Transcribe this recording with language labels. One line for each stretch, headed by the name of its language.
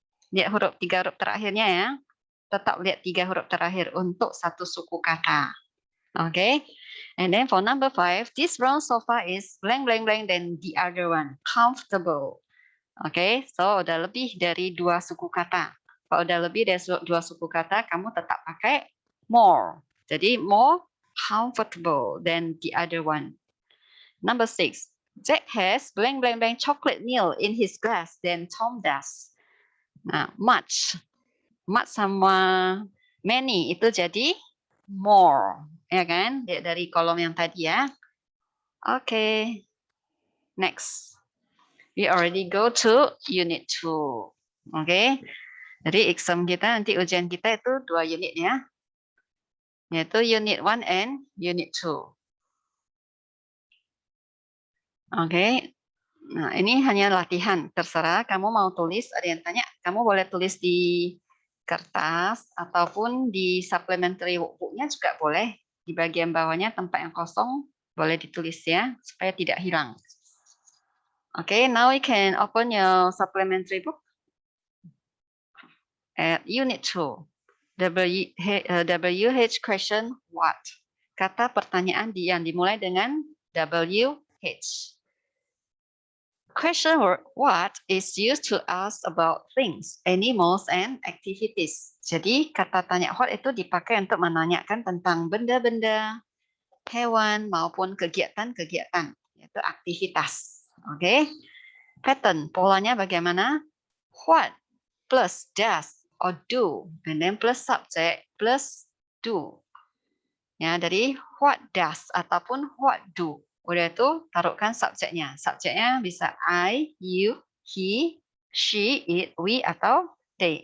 Indonesian: Lihat huruf 3 huruf terakhirnya ya. Tetap lihat 3 huruf terakhir untuk satu suku kata. Okay.
English: And then for number 5, this brown sofa is blank blank blank than the other one. Comfortable. Okay.
Indonesian: So udah lebih dari 2 suku kata. Kalau udah lebih dari 2 suku kata, kamu tetap pakai more. Jadi
English: more comfortable than the other one. Number 6, Jack has blank blank blank chocolate milk in his glass than Tom does.
Indonesian: Nah, much sama many itu jadi more, ya kan? Dari kolom yang tadi ya. Oke. Next.
English: We already go to unit 2. Oke.
Indonesian: Jadi exam kita nanti ujian kita itu 2 unit ya. Yaitu unit 1 and unit 2. Oke. Nah, ini hanya latihan. Terserah kamu mau tulis, ada yang tanya, kamu boleh tulis di kertas ataupun di supplementary workbook-nya juga boleh. Di bagian bawahnya tempat yang kosong boleh ditulis ya, supaya tidak hilang.
English: Okay, now we can open your supplementary book at unit 2. WH question what?
Indonesian: Kata pertanyaan yang dimulai dengan WH.
English: Question what is used to ask about things, animals, and activities.
Indonesian: Jadi kata tanya what itu dipakai untuk menanyakan tentang benda-benda, hewan, maupun kegiatan-kegiatan, yaitu aktivitas. Oke. Pattern, polanya bagaimana?
English: What plus does or do, and then plus subject plus do.
Indonesian: Ya, dari
English: what does
Indonesian: ataupun
English: what do.
Indonesian: Udah itu taruhkan subjeknya. Subjeknya bisa I, you, he, she, it, we, atau they.